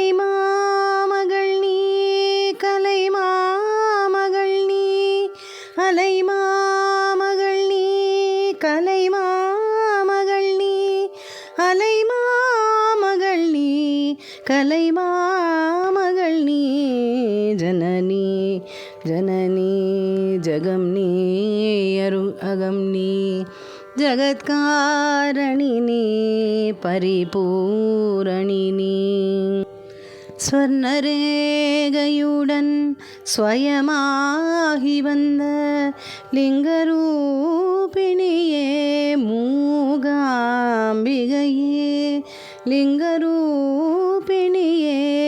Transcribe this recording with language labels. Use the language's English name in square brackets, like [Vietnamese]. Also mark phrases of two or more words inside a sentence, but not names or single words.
[Tamil] மாமகள் நீ கலை மாமகள் நீ அலை மாமகள் நீ கலை மாமகள் நீ அலை மாமகள் நீ கலை மாமகள் நீ [Sanskrit] जननी जननी जगमनी अगमनी जगत्कारणिनी परिपूरणिनी [Tamil] ஸ்வர்ணரேகையுடன் ஸ்வயமாகி வந்த லிங்கரூபிணியே மூகாம்பிகையே லிங்கரூபிணியே